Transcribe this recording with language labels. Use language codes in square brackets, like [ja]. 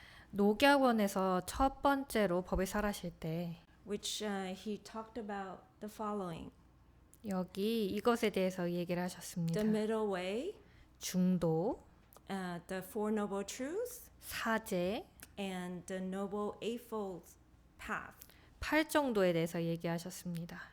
[ko] 녹야원에서 첫 번째로 법을 설하실 때, [en] which he talked about the following: [ko] 여기 이것에 대해서 얘기를 하셨습니다. [en] the middle way, [ko] 중도, [en] the Four Noble Truths, [ko] 사제, [en] and the Noble Eightfold Path. [ko] 8정도에 대해서 얘기하셨습니다.